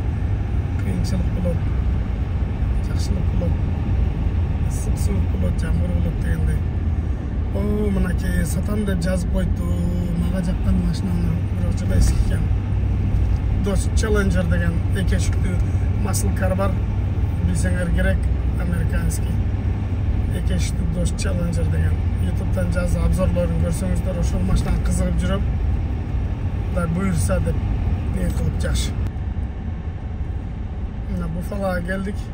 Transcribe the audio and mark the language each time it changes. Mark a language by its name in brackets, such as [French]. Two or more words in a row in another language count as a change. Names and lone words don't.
[Kyrgyz] Кыйынчылык болот. Жакшылык болот. Ысык болот, жамгыр болот дегендей. Мынакей сатам деп жазып койду. Мага жаккан машинаны бирок жыга эски экен. Dodge Challenger деген эки эшиктүү [English] muscle car [Kyrgyz] бар. Билсеңер керек, американский. Эки эшиктүү Dodge Challenger деген. YouTube'дан жазып обзорлорун көрсөңүздөр, ошол машинага кызыгып жүрөм. Да буюрса деп ниет кылып жакшы. Мына Буффалога келдик.